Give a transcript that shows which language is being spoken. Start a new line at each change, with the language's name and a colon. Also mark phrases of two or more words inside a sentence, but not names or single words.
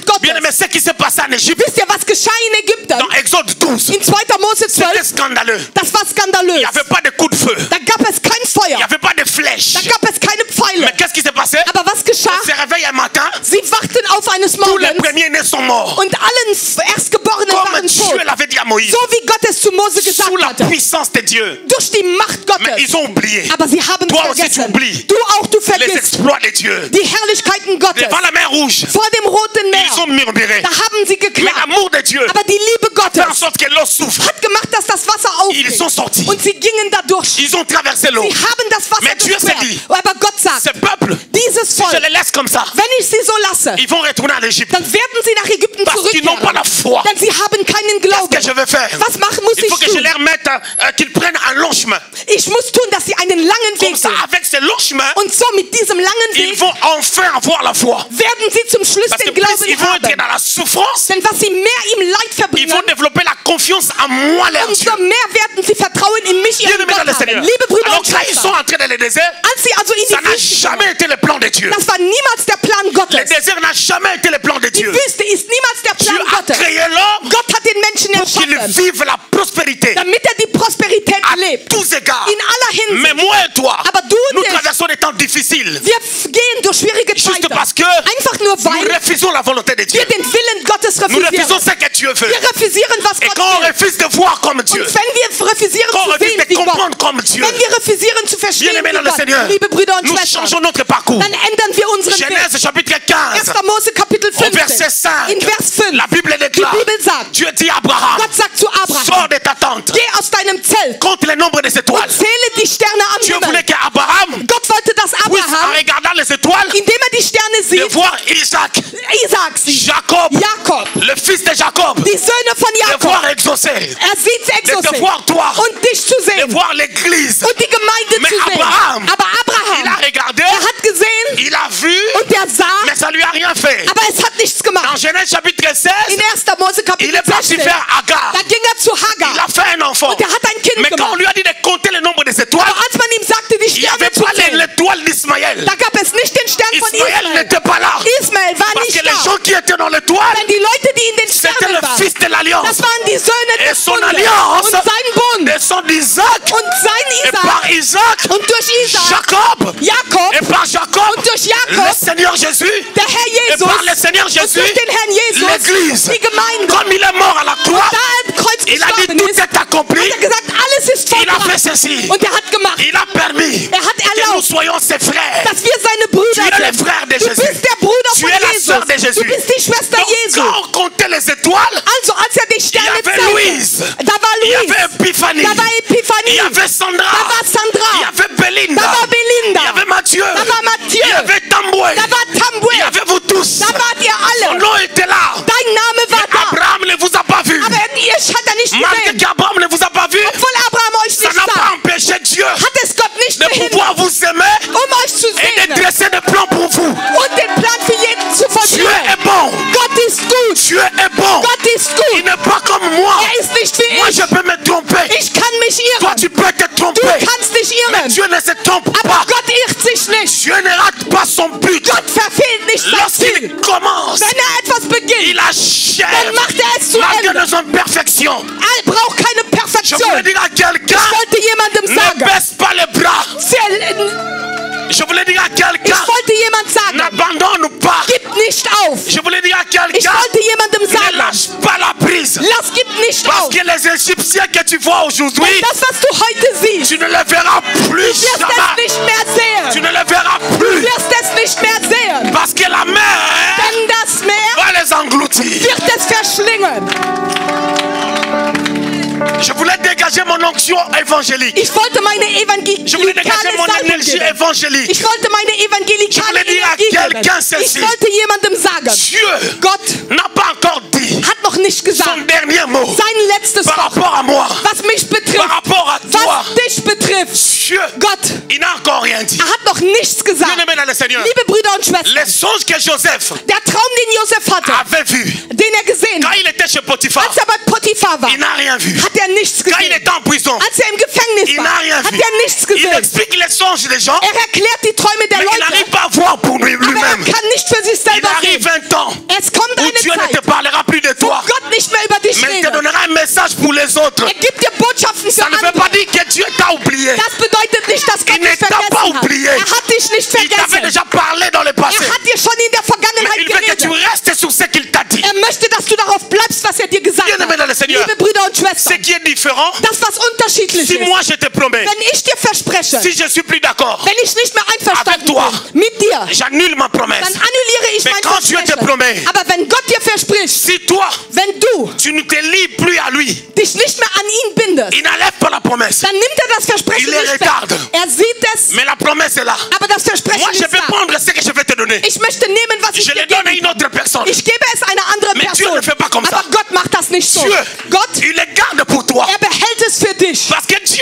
French: Bien aimé,
German: Gottes.
French: ce qui s'est passé en Égypte,
German: Wisst ihr, was geschah in Ägypten?
French: dans Exode 12,
German: In 2. Mose
French: c'était 12, scandaleux.
German: das war
French: Il
German: skandalös.
French: n'y avait pas de coup de feu.
German: Da gab es kein
French: Il
German: Feuer,
French: n'y avait pas de flèches.
German: da gab es keine Pfeile.
French: Mais qu'est-ce qui s'est passé?
German: Aber was geschah?
French: Ils se réveillent un matin,
German: Sie wachten auf eines
French: tous les
German: Morgens
French: premiers-nés sont morts.
German: und allen Erstgeborenen
French: Comme
German: waren tot.
French: Dieu l'avait dit à Moïse,
German: So wie Gott es zu Mose
French: sous
German: gesagt
French: la
German: hatte.
French: puissance de Dieu.
German: Durch die Macht
French: Mais
German: Gottes.
French: ils ont oublié
German: Aber sie haben
French: Toi aussi, tu
German: vergessen.
French: oublies.
German: Du auch, du
French: les
German: vergisst
French: exploits de Dieu.
German: die Herrlichkeiten Gottes.
French: Devant la mer rouge,
German: Vor dem Roten
French: ils ont
German: Meer.
French: murmuré.
German: Da haben sie
French: Mais
German: geklagt.
French: l'amour de Dieu
German: Aber die Liebe
French: fait en
German: Gottes
French: sorte que l'eau souffre.
German: hat gemacht, dass das Wasser
French: Ils sont
German: aufging.
French: sortis.
German: Und sie gingen dadurch.
French: Ils ont traversé l'eau.
German: Sie haben das Wasser
French: Mais Dieu s'est
German: durchquert.
French: dit,
German: Aber Gott sagt,
French: Ce peuple,
German: dieses
French: si je
German: Volk,
French: les laisse comme ça,
German: wenn ich sie so lasse,
French: ils vont retourner en Égypte.
German: dann werden sie nach Ägypten
French: Parce qu'ils n'ont pas la
German: zurückkehren.
French: foi.
German: Denn sie haben keinen
French: Qu'est-ce
German: Glauben.
French: que je vais faire?
German: Was machen muss
French: Il faut
German: ich
French: que je
German: tun?
French: leur mette, qu'ils prennent un long chemin.
German: Ich muss tun, dass sie einen langen
French: Comme
German: Weg
French: ça,
German: gehen.
French: avec ce long chemin,
German: Und so mit diesem langen
French: ils
German: Weg
French: vont enfin avoir la foi.
German: werden sie zum Schluss
French: Parce que
German: den
French: plus
German: Glauben
French: ils vont être
German: haben.
French: dans la souffrance,
German: Denn was sie mehr im Leid
French: ils
German: verbringen,
French: vont développer la confiance en moi, leur Dieu.
German: umso mehr werden sie Vertrauen in mich,
French: Bien
German: ihren
French: aimé dans
German: Gott
French: le
German: haben.
French: Seigneur.
German: Liebe Brüder
French: Alors
German: und
French: quand ils sont
German: Schwestern,
French: entrés dans le désert,
German: als sie also in
French: ça
German: die
French: n'a
German: Wüste
French: jamais
German: gingen,
French: été le plan de Dieu.
German: das war niemals der Plan
French: Le
German: Gottes.
French: désert n'a jamais été le plan de
German: Die
French: Dieu.
German: Wüste ist niemals der
French: Dieu
German: Plan
French: a
German: Gottes.
French: créé l'homme
German: Gott hat den Menschen
French: pour qu'il
German: erschaffen,
French: vive la prospérité
German: damit er die Prosperität
French: à
German: lebt.
French: tous égards.
German: In aller
French: Mais
German: Hinsicht.
French: moi et toi,
German: Aber du und
French: nous
German: ich,
French: traversons des temps difficiles.
German: wir gehen durch schwierige
French: Juste
German: Zeiten.
French: parce que
German: Einfach nur
French: nous
German: weil
French: refusons la volonté de Dieu.
German: wir den Willen Gottes
French: Nous refusons
German: refusieren.
French: ce que Dieu veut.
German: Wir refusieren, was
French: Et
German: Gott
French: quand on
German: will.
French: refuse de voir comme Dieu,
German: Und wenn wir refusieren
French: quand on
German: zu
French: refuse
German: sehen
French: de
German: wie Gott,
French: comprendre comme Dieu,
German: wenn wir refusieren zu
French: bien
German: verstehen
French: aimé
German: wie
French: dans le Seigneur,
German: Gott, liebe Brüder und
French: nous
German: Schwestern,
French: changeons notre parcours.
German: dann ändern wir unseren Weg.
French: Genèse chapitre 15,
German: 1. Mose Kapitel
French: au verset
German: 15,
French: 5,
German: in Vers 5,
French: la Bible
German: die
French: déclare,
German: Bibel sagt,
French: Dieu dit à Abraham,
German: Gott sagt zu Abraham,
French: sors de ta tente,
German: geh aus deinem Zelt
French: compte le nombre des
German: und
French: étoiles.
German: zähle die Sterne am
French: Dieu voulait
German: Himmel.
French: qu'Abraham
German: Gott wollte, dass
French: puisse, en
German: Abraham,
French: regardant les étoiles,
German: indem er die Sterne
French: de
German: sieht,
French: voir Isaac,
German: Isaac sieht,
French: Jacob,
German: Jakob,
French: le fils de Jacob,
German: die Söhne von
French: de
German: Jakob.
French: voir exaucer,
German: Er sieht
French: de te
German: Exodus
French: voir toi,
German: und dich zu
French: de
German: sehen
French: voir l'église.
German: und die Gemeinde
French: Mais
German: zu sehen.
French: Abraham,
German: Aber
French: Il a
German: Abraham,
French: regardé,
German: er hat gesehen
French: il a vu,
German: und er sah,
French: mais ça lui a rien fait.
German: aber es hat nichts
French: Dans
German: gemacht.
French: Genèse chapitre 16,
German: In 1. Mose
French: il
German: Kapitel
French: est parti
German: 16,
French: vers Agar.
German: da ging er zu
French: Il
German: Hagar.
French: a fait enfant.
German: Und er hat ein Kind
French: Mais quand on
German: gemacht.
French: lui a dit de compter le nombre des étoiles,
German: Aber als man ihm sagte, die
French: il n'y
German: Sterne
French: avait
German: zu
French: pas
German: zählen,
French: l'étoile d'Ismaël.
German: da gab es nicht den Stern von
French: Ismaël
German: Ismael.
French: n'était pas là.
German: Ismael war
French: Parce que
German: nicht
French: les
German: da.
French: gens qui étaient dans l'étoile,
German: Denn die Leute, die in den
French: c'était
German: Sternen
French: le
German: waren,
French: fils de l'alliance.
German: das waren die Söhne
French: Et
German: des
French: son
German: Bundes.
French: alliance
German: Und sein Bund.
French: descend d'Isaac.
German: Und sein
French: Et par
German: Isaac.
French: Isaac,
German: Und durch Isaac,
French: Jacob.
German: Jakob.
French: Et par Jacob,
German: Und durch
French: le
German: Jakob,
French: Seigneur Jésus.
German: der Herr
French: Et
German: Jesus.
French: par le Seigneur
German: Und
French: Jésus,
German: durch den Herrn Jesus,
French: l'Église.
German: die Gemeinde.
French: Comme il est mort à la croix,
German: Da er am Kreuz
French: il a dit
German: gestorben
French: tout
German: ist,
French: est accompli.
German: hat er gesagt, alles ist
French: Il a fait
German: vollbracht.
French: ceci.
German: Und er hat gemacht,
French: Il a permis
German: er hat
French: que nous
German: erlaubt,
French: soyons ses frères.
German: dass wir seine
French: Tu
German: Brüder
French: es le
German: sind.
French: frère de
German: Du
French: Jésus.
German: bist der Bruder
French: Tu
German: von
French: es la
German: Jesus.
French: sœur de
German: Du
French: Jésus.
German: bist die Schwester
French: Donc,
German: Jesu.
French: quand on comptait les étoiles,
German: Also als er die
French: il y
German: Sterne
French: avait
German: zählte,
French: Louise,
German: da war
French: il y
German: Louise,
French: avait Epiphanie,
German: da war
French: il
German: Epiphanie,
French: y avait Sandra,
German: da war
French: il y
German: Sandra,
French: avait Belinda,
German: da war Belinda,
French: il y avait Mathieu,
German: da war Mathieu,
French: il y avait Tamboué,
German: da war Tamboué,
French: il y avait vous tous.
German: da wart ihr
French: Son
German: alle.
French: nom était là.
German: Dein Name war
French: Mais
German: da.
French: Abraham ne vous a pas vu.
German: Aber ihr hat er nicht
French: Malgré
German: gesehen.
French: qu'Abraham ne vous a pas vu,
German: Obwohl Abraham euch
French: ça
German: nicht
French: n'a pas
German: sah,
French: empêché Dieu
German: hat es Gott nicht
French: de
German: behindert,
French: pouvoir vous aimer
German: euch zu
French: et de
German: sehen
French: dresser des plans pour vous.
German: und den Plan für jeden zu
French: Dieu
German: vollbringen.
French: est bon.
German: Gott ist gut.
French: Dieu est bon.
German: Gott ist
French: Il
German: gut.
French: n'est pas comme moi.
German: Er ist nicht wie
French: Moi,
German: ich.
French: je peux me tromper.
German: Ich kann mich
French: Toi,
German: irren.
French: tu peux te
German: Du
French: tromper.
German: kannst dich
French: Mais
German: irren.
French: Dieu ne se trompe
German: Aber
French: pas.
German: Gott irrt sich nicht.
French: Dieu ne rate pas son but.
German: Gott verfehlt nicht sein
French: Lorsqu'il
German: Ziel.
French: commence,
German: Wenn er etwas beginnt,
French: il achève.
German: dann macht er es zu
French: Malgré
German: Ende.
French: nos imperfections.
German: Er braucht keine
French: Je
German: Perfektion.
French: voulais dire à quelqu'un,
German: Ich wollte jemandem
French: ne
German: sagen,
French: baisse pas les bras. Je voulais dire à
German: ich
French: quelqu'un,
German: wollte jemand sagen,
French: n'abandonne pas.
German: gib nicht auf.
French: Je voulais dire à
German: Ich
French: quelqu'un,
German: wollte jemandem
French: ne
German: sagen,
French: lâche pas la prise.
German: gib nicht
French: Parce
German: auf.
French: que les Égyptiens que tu vois aujourd'hui,
German: Denn das, was du heute siehst,
French: tu ne les verras plus
German: wirst es
French: jamais.
German: nicht mehr
French: Tu
German: sehen.
French: ne les verras
German: Du
French: plus.
German: wirst es nicht mehr sehen.
French: Parce que la mer
German: Denn das Meer
French: va les engloutir.
German: wird es verschlingen.
French: Je voulais dégager mon onction évangélique.
German: Ich wollte meine
French: Je voulais dégager mon
German: evangelikale Salbung
French: énergie
German: geben.
French: évangélique.
German: Ich wollte meine
French: Je
German: evangelikale
French: voulais dire à
German: Energie
French: quelqu'un
German: geben.
French: ceci.
German: Ich wollte jemandem sagen,
French: Dieu
German: Gott
French: n'a pas encore dit
German: hat noch nicht
French: son
German: gesagt,
French: dernier mot
German: sein letztes
French: par
German: Wort,
French: rapport à moi,
German: was mich
French: par
German: betrifft,
French: rapport à toi.
German: was dich betrifft.
French: Dieu,
German: Gott,
French: il n'a encore rien dit.
German: er hat noch nichts gesagt.
French: Bien-aimé dans le Seigneur,
German: Liebe Brüder und Schwestern,
French: les songes que Joseph
German: der Traum, den Josef hatte,
French: avait vus
German: den er gesehen
French: quand
German: hat,
French: il était chez Potiphar,
German: als er bei Potiphar war,
French: il n'a rien vu.
German: hat er nichts
French: Quand il
German: gesehen.
French: était en prison,
German: Als er im Gefängnis
French: il
German: war,
French: n'a rien
German: hat
French: vu.
German: er nichts
French: Il
German: gesehen.
French: explique les songes des gens,
German: Er erklärt die Träume der
French: mais il
German: Leute,
French: n'arrive pas à voir pour
German: aber er
French: lui-même.
German: kann nicht für sich
French: Il
German: selber
French: arrive
German: sehen.
French: 20 ans
German: Es kommt
French: où
German: eine
French: Dieu ne te
German: Zeit,
French: parlera plus de
German: wo
French: toi,
German: Gott nicht mehr über dich
French: mais il te
German: redet.
French: donnera un message pour les autres.
German: Er gibt dir Botschaften für
French: Ça ne veut pas
German: andere.
French: dire que Dieu t'a oublié.
German: Das bedeutet nicht, dass Gott
French: Il ne
German: dich
French: t'a pas
German: vergessen hat.
French: oublié.
German: Er hat dich nicht
French: Il t'avait
German: vergessen.
French: déjà parlé dans le passé.
German: Er hat dir schon in der
French: Mais
German: Vergangenheit
French: il veut que tu
German: geredet.
French: restes sur ce qu'il t'a dit.
German: Er möchte, dass du darauf bleibst, was er dir gesagt
French: Bien-aimé dans le
German: hat.
French: Seigneur,
German: Liebe Brüder und
French: ce
German: Schwestern,
French: qui est différent,
German: das, was unterschiedlich
French: si
German: ist,
French: moi je te promets,
German: wenn ich dir verspreche,
French: si je suis plus d'accord,
German: wenn ich nicht mehr einverstanden
French: Avec toi.
German: bin mit dir,
French: j'annule ma
German: dann
French: promesse.
German: annulliere ich
French: Mais
German: mein
French: quand Dieu te
German: Versprechen.
French: promet,
German: Aber wenn Gott dir verspricht,
French: si toi,
German: wenn du
French: tu ne te lis plus à lui,
German: dich nicht mehr an ihn bindest,
French: il n'enlève pas la promesse.
German: dann nimmt er das Versprechen
French: Il les
German: nicht
French: regarde.
German: weg. Er sieht es,
French: Mais la promesse est là.
German: aber das Versprechen
French: Moi, je
German: ist
French: vais
German: da.
French: prendre ce que je vais te donner.
German: Ich möchte nehmen, was ich
French: Je
German: dir
French: le donne à
German: gebe.
French: une autre personne.
German: Ich gebe es einer anderen
French: Mais Dieu
German: Person.
French: ne fait pas comme ça.
German: Aber Gott macht das nicht so.
French: Dieu,
German: Gott,
French: il les garde pour toi.
German: er behält es für dich.
French: Parce que Dieu